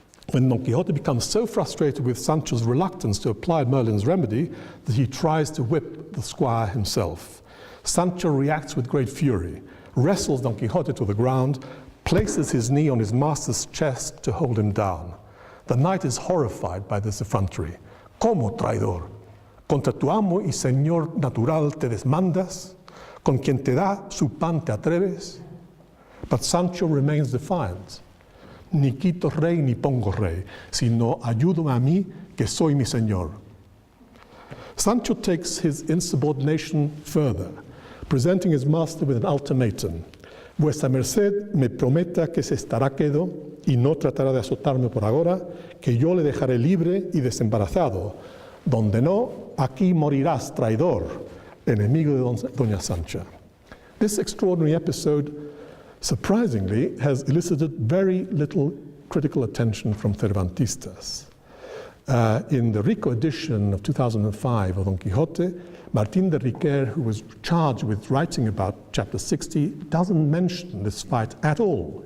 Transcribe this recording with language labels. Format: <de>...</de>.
<en>When Don Quixote becomes so frustrated with Sancho's reluctance to apply Merlin's remedy that he tries to whip the squire himself. Sancho reacts with great fury, wrestles Don Quixote to the ground, places his knee on his master's chest to hold him down. The knight is horrified by this effrontery.</en> <es>¿Cómo, traidor? ¿Contra tu amo y señor natural te desmandas? ¿Con quien te da su pan te atreves?</es> <en>But Sancho remains defiant.</en> <es>Ni quito rey ni pongo rey, sino ayúdame a mí que soy mi señor.</es> <en>Sancho takes his insubordination further, presenting his master with an ultimatum.</en> <es>Vuestra merced me prometa que se estará quedo y no tratará de azotarme por ahora, que yo le dejaré libre y desembarazado. Donde no, aquí morirás, traidor. enemigo de Doña Sancha.</es> <en>This extraordinary episode, surprisingly, has elicited very little critical attention from Cervantistas. In the Rico edition of 2005 of Don Quixote, Martín de Riquer, who was charged with writing about chapter 60, doesn't mention this fight at all.</en>